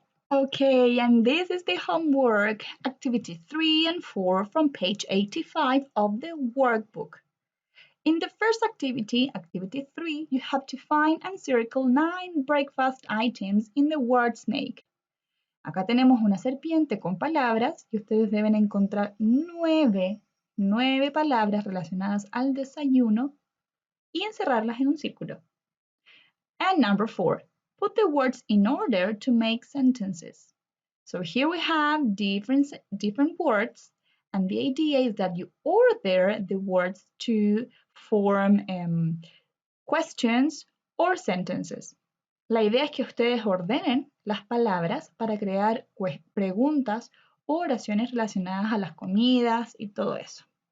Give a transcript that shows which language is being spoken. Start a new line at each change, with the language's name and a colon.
English: Okay, and this is the homework, activity 3 and 4 from page 85 of the workbook. In the first activity, activity 3, you have to find and circle 9 breakfast items in the word snake.
Spanish: Acá tenemos una serpiente con palabras y ustedes deben encontrar 9 palabras relacionadas al desayuno y encerrarlas en un círculo.
English: And number 4, put the words in order to make sentences. So here we have different words, and the idea is that you order the words to form questions or sentences.
Spanish: La idea es que ustedes ordenen las palabras para crear preguntas o oraciones relacionadas a las comidas y todo eso.